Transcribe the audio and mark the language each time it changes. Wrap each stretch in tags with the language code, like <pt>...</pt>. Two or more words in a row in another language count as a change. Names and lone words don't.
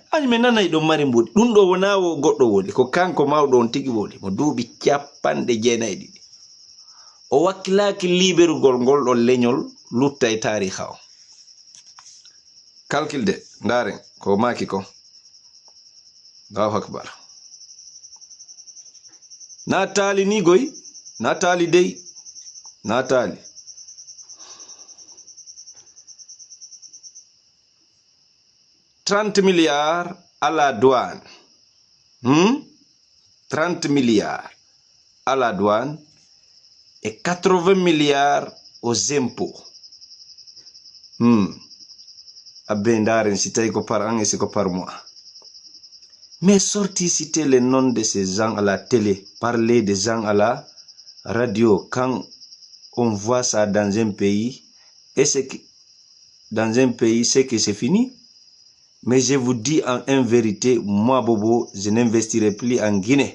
<ff>ani min nanay ɗon mari mbuɗi ɗum ɗo wona wo goɗɗo woni ko kanko mawɗo on tigi woni mo duuɓi 90 o wakkilaki liberugol ngol ɗon leñol lutta e tariha o calculde ndaren ko maki ko</ff> <ar>الله أكبر</ar> <ff>na taali ni goy na taali dey na taali</ff> <fr>30 milliards à la douane 30 milliards à la douane et 80 milliards aux impôts</fr> <ff>abbe ndaren si tawi ko</ff> <fr>par an et c'est ko par mois mais sorti citer les noms de ces gens à la télé parler des gens à la radio quand on voit ça dans un pays et c'est que dans un pays c'est que c'est fini. Mais je vous dis en vérité, moi Bobo, je n'investirai plus en Guinée.</fr>